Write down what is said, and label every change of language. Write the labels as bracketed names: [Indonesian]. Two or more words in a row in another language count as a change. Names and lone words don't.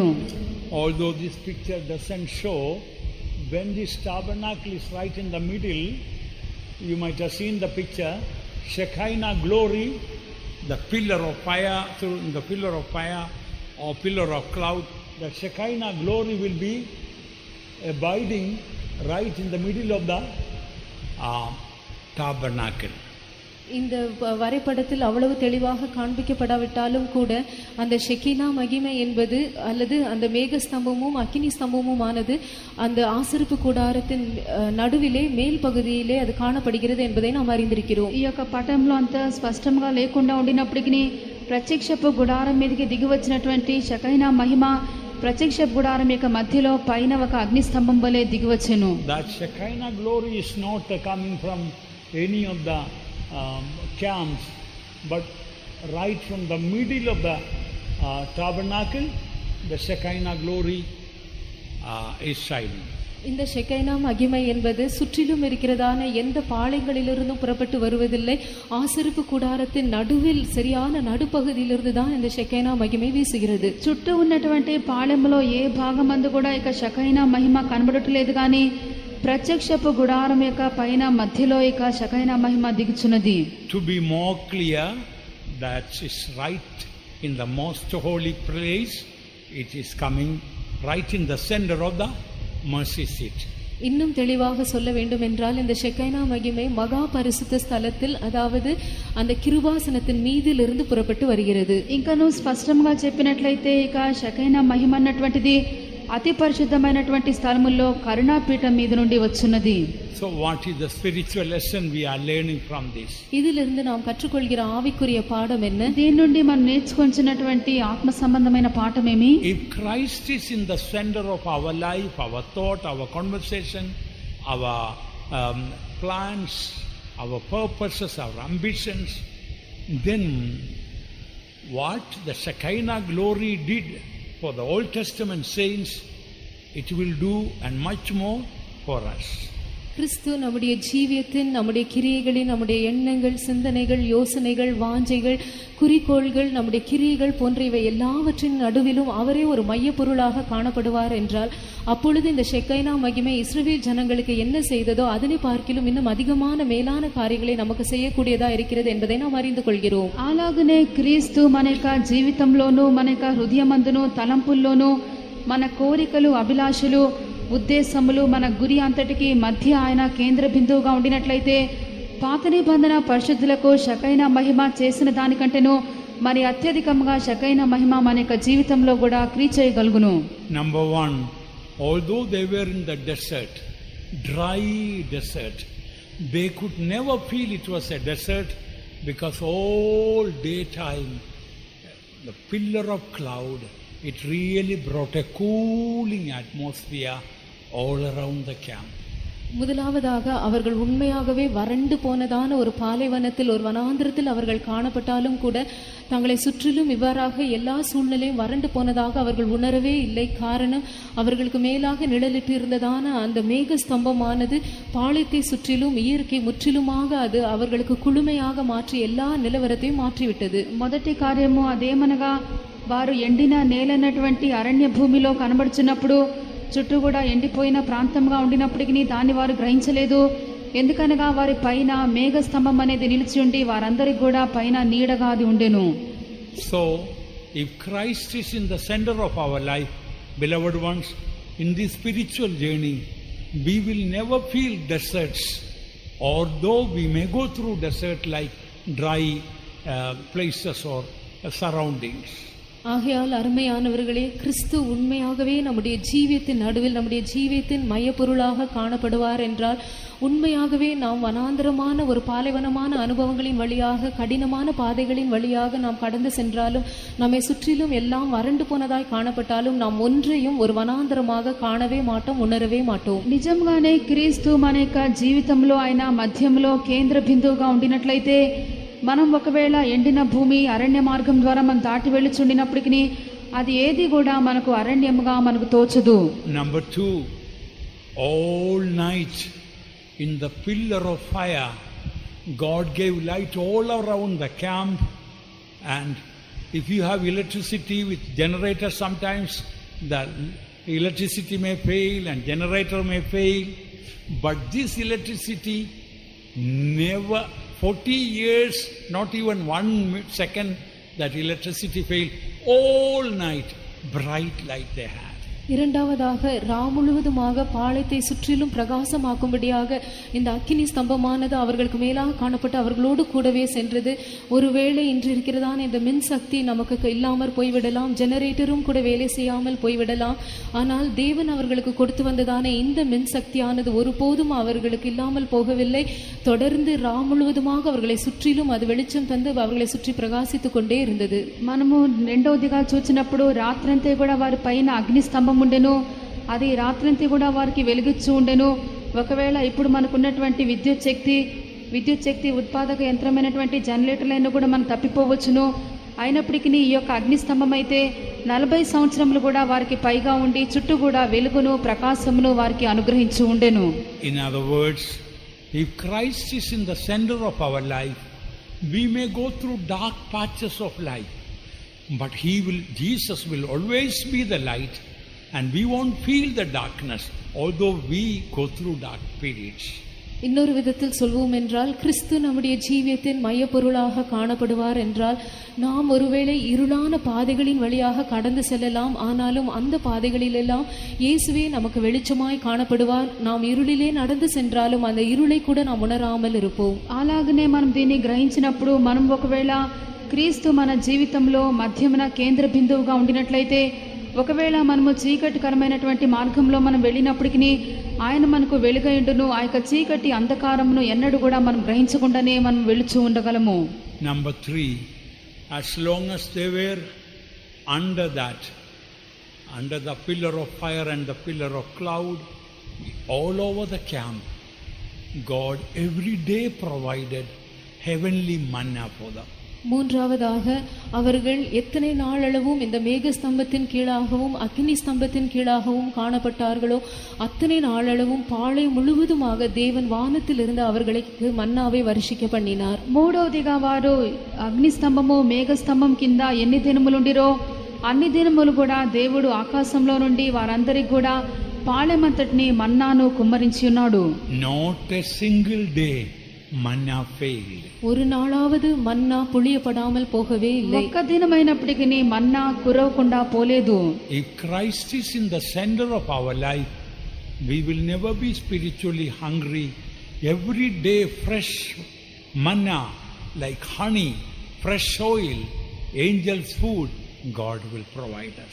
[English] Although this picture doesn't show, when this tabernacle is right in the middle, you might have seen the picture, Shekinah glory, the pillar of fire, through the pillar of fire or pillar of cloud, the Shekinah glory will be abiding right in the middle of the tabernacle. [Tamil] இந்த வரைபடத்தில் அவ்வளவு தெளிவாக காண்பிக்கப்படாவிட்டாலும் கூட அந்த ஷெக்கினா மகிமை என்பது அல்லது அந்த மேக ஸ்தம்பமும் அக்கினி ஸ்தம்பமும் ஆனது அந்த ஆசரிப்பு கூடாரத்தின் நடுவிலே மேல் பகுதியிலே அது காணப்படுகிறது என்பதை நாம் அறிந்திருக்கிறோம். [Telugu] ఈ యొక్క పటంలో అంత స్పష్టంగా లేకుండా ఉండినప్పటికీ ప్రత్యక్షపు గుడారం మీదకి దిగి వచ్చినటువంటి షకైనా మహిమ ప్రత్యక్ష గుడారం యొక్క మధ్యలో పైన ఒక అగ్ని స్తంభం వలె దిగివచ్చెను. [English] That Shekinah glory is not coming from any of the camps, but right from the middle of the tabernacle, the Shekinah glory is shining. [Tamil] இந்த ஷெக்கைனா மகிமை என்பது சுற்றிலும் இருக்கிறதான எந்த பாளையங்களிலிருந்தும் புறப்பட்டு வருவதில்லை. ஆசரிப்பு கூடாரத்தின் நடுவில் சரியான நடுப்பகுதியிலிருந்து தான் இந்த ஷெக்கைனா மகிமை வீசுகிறது. [Telugu] చుట్టూ ఉన్నటువంటి పాళెంలో ఏ భాగమందు కూడా ఇక షకైనా మహిమ కనబడట్లేదు, కానీ ప్రత్యక్షపు గుడారం యొక్క పైన మధ్యలో ఇక షకైనా మహిమ దిగుచున్నది. [English] To be more clear, that is right in the most holy place, it is coming right in the center of the mercy seat. [Tamil] இன்னும் தெளிவாக சொல்ல வேண்டும் என்றால் இந்த ஷெக்கைனா மகிமை மகா பரிசுத்த ஸ்தலத்தில், அதாவது அந்த கிருபாசனத்தின் மீதிலிருந்து புறப்பட்டு வருகிறது. [Telugu] ఇంకను స్పష్టంగా చెప్పినట్లయితే ఇక షకైనా మహిమ అన్నటువంటిది అతి పరిశుద్ధమైనటువంటి స్థలముల్లో కరుణాపీఠం మీద నుండి వచ్చున్నది. [English] So what is the spiritual lesson we are learning from this? [Tamil] இதிலிருந்து நாம் கற்றுக்கொள்கிற ஆவிக்குரிய பாடம் என்ன? [Telugu] దీని నుండి మనం నేర్చుకొంచున్నటువంటి ఆత్మ సంబంధమైన పాఠమేమి? [English] If Christ is in the center of our life, our thought, our conversation, our plans, our purposes, our ambitions, then what the Shekinah glory did for the Old Testament saints, it will do and much more for us. [Tamil] கிறிஸ்து நம்முடைய ஜீவியத்தின், நம்முடைய கிரியைகளின், நம்முடைய எண்ணங்கள், சிந்தனைகள், யோசனைகள், வாஞ்சைகள், குறிக்கோள்கள், நம்முடைய கிரியைகள் போன்ற இவை எல்லாவற்றின் நடுவிலும் அவரே ஒரு மையப்பொருளாக காணப்படுவார் என்றால், அப்பொழுது இந்த ஷெக்கைனா மகிமை இஸ்ரவேல் ஜனங்களுக்கு என்ன செய்ததோ அதனை பார்க்கிலும் இன்னும் அதிகமான மேலான காரியங்களை நமக்கு செய்யக்கூடியதா இருக்கிறது என்பதை நாம் அறிந்து கொள்கிறோம். [Telugu] అలాగనే క్రీస్తు మన యొక్క జీవితంలోనూ, మన యొక్క హృదయమందును, తలంపుల్లోనూ, మన కోరికలు, అభిలాషలు, ఉద్దేశములు, మన గురి అంతటికి మధ్య ఆయన కేంద్ర బిందువుగా ఉండినట్లయితే పాత నిబంధన పరిశుద్ధులకు షకైనా మహిమ చేసిన దానికంటేనూ మరి అత్యధికంగా షకైన మహిమ మన యొక్క జీవితంలో కూడా క్రియ చేయగలుగును. [English] Number one, although they were in the desert, dry desert, they could never feel it was a desert because all daytime the pillar of cloud, it really brought a cooling atmosphere all around the camp. [Tamil] முதலாவதாக அவர்கள் உண்மையாகவே வறண்டு போனதான ஒரு பாலைவனத்தில் ஒரு வனாந்திரத்தில் அவர்கள் காணப்பட்டாலும் கூட தங்களை சுற்றிலும் இவ்வாறாக எல்லா சூழ்நிலையும் வறண்டு போனதாக அவர்கள் உணரவே இல்லை. காரணம், அவர்களுக்கு மேலாக நிழலிட்டு இருந்ததான அந்த மேக ஸ்தம்பமானது பாளையத்தை சுற்றிலும் இயற்கை முற்றிலுமாக அது அவர்களுக்கு குளுமையாக மாற்றி எல்லா நிலவரத்தையும் மாற்றிவிட்டது. [Telugu] మొదటి కార్యము అదేమనగా వారు ఎండిన నేలైనటువంటి అరణ్య భూమిలో కనబడుచున్నప్పుడు చుట్టూ కూడా ఎండిపోయిన ప్రాంతంగా ఉండినప్పటికీ దాన్ని వారు గ్రహించలేదు. ఎందుకనగా వారి పైన మేఘస్తంభం అనేది నిలిచి ఉండి వారందరికి కూడా పైన నీడగా అది ఉండెను. [English] So, if Christ is in the center of our life, beloved ones, in this spiritual journey, we will never feel deserts, although we may go through desert like dry places or surroundings. [Tamil] ஆகையால் அருமையானவர்களே, கிறிஸ்து உண்மையாகவே நம்முடைய ஜீவியத்தின் நடுவில் நம்முடைய ஜீவியத்தின் மையப்பொருளாக காணப்படுவார் என்றால் உண்மையாகவே நாம் வனாந்தரமான ஒரு பாலைவனமான அனுபவங்களின் வழியாக கடினமான பாதைகளின் வழியாக நாம் கடந்து சென்றாலும் நம்மை சுற்றிலும் எல்லாம் வறண்டு போனதாய் காணப்பட்டாலும் நாம் ஒன்றையும் ஒரு வனாந்தரமாக காணவே மாட்டோம், உணரவே மாட்டோம். [Telugu] నిజంగానే క్రీస్తు మన యొక్క జీవితంలో ఆయన మధ్యంలో కేంద్ర బిందువుగా ఉండినట్లయితే మనం ఒకవేళ ఎండిన భూమి అరణ్య మార్గం ద్వారా మనం దాటి వెళ్ళుచుండినప్పటికీ అది ఏది కూడా మనకు అరణ్యముగా మనకు తోచదు. [English] Number two, all night in the pillar of fire, God gave light all around the camp. And if you have electricity with generator, sometimes the electricity may fail and generator may fail, but this electricity never, 40 years, not even 1 second that electricity failed. All night bright light they had. [Tamil] இரண்டாவதாக முழுவதுமாக பாளையத்தை சுற்றிலும் பிரகாசமாக்கும்படியாக இந்த அக்கினி ஸ்தம்பமானது அவர்களுக்கு மேலாக காணப்பட்டு அவர்களோடு கூடவே சென்றது. ஒருவேளை இன்று இருக்கிறதான இந்த மின்சக்தி நமக்கு இல்லாமல் போய்விடலாம், ஜெனரேட்டரும் கூட வேலை செய்யாமல் போய்விடலாம். ஆனால் தேவன் அவர்களுக்கு கொடுத்து வந்ததான இந்த மின்சக்தியானது ஒருபோதும் அவர்களுக்கு இல்லாமல் போகவில்லை. தொடர்ந்து முழுவதுமாக அவர்களை சுற்றிலும் அது வெளிச்சம் தந்து அவர்களை சுற்றி பிரகாசித்துக் கொண்டே இருந்தது. [Telugu] మనము రెండవదిగా చూచినప్పుడు రాత్రంతా కూడా వారి పైన అగ్ని స్తంభం ఉండెను, అది రాత్రంతా కూడా వారికి వెలిగిస్తూ ఉండెను. ఒకవేళ ఇప్పుడు మనకున్నటువంటి విద్యుత్ శక్తి ఉత్పాదక యంత్రమైనటువంటి జనరేటర్లైనా కూడా మనం తప్పిపోవచ్చును. అయినప్పటికీ ఈ యొక్క అగ్నిస్తంభం అయితే 40 సంవత్సరములు కూడా వారికి పైగా ఉండి చుట్టూ కూడా వెలుగును ప్రకాశమును వారికి అనుగ్రహించి ఉండెను. [English] In other words, if Christ is in the center of our life, we may go through dark patches of life, but Jesus will always be the light, and we won't feel the darkness although we go through dark periods. [Tamil] இன்னொரு விதத்தில் சொல்வோம் என்றால், கிறிஸ்து நம்முடைய ஜீவியத்தின் மையப்பொருளாக காணப்படுவார் என்றால் நாம் ஒருவேளை இருளான பாதைகளின் வழியாக கடந்து செல்லலாம். ஆனாலும் அந்த பாதைகளிலெல்லாம் இயேசுவே நமக்கு வெளிச்சமாய் காணப்படுவார். நாம் இருளிலே நடந்து சென்றாலும் அந்த இருளை கூட நாம் உணராமல் இருப்போம். [Telugu] అలాగనే మనం దీన్ని గ్రహించినప్పుడు మనం ఒకవేళ క్రీస్తు మన జీవితంలో మధ్యమున కేంద్ర బిందువుగా ఉండినట్లయితే ఒకవేళ మనము చీకటికరమైనటువంటి మార్గంలో మనం వెళ్ళినప్పటికీ ఆయన మనకు వెలుగైండును. ఆ యొక్క చీకటి అంధకారమును ఎన్నడూ కూడా మనం గ్రహించకుండానే మనం వెలుచు ఉండగలము. [English] Number 3, as long as they were under the pillar of fire and the pillar of cloud, all over the camp, God every day provided heavenly manna for them. [Tamil] மூன்றாவதாக அவர்கள் எத்தனை நாளளவும் இந்த மேக ஸ்தம்பத்தின் கீழாகவும் அக்னி ஸ்தம்பத்தின் கீழாகவும் காணப்பட்டார்களோ அத்தனை நாளளவும் பாளையம் முழுவதுமாக தேவன் வானத்தில் இருந்து அவர்களுக்கு மன்னாவை வருஷிக்க பண்ணினார். [Telugu] మూడవదిగా వారు అగ్ని స్తంభము మేఘ స్తంభం కింద ఎన్ని దినములుండిరో అన్ని దినములు కూడా దేవుడు ఆకాశంలో నుండి వారందరికి కూడా పాళెమంతటిని మన్నాను కుమ్మరించి ఉన్నాడు. [English] Not a single day manna failed. [Tamil] ஒரு நாளாவது மன்னா புளியப்படாமல் போகவே இல்லை. [Telugu] ఒక్క దినమైనప్పటికీ మన్నా కురవకుండా పోలేదు. [English] If Christ is in the center of our life, we will never be spiritually hungry. Every day fresh manna like honey, fresh oil angels' food, God will provide us.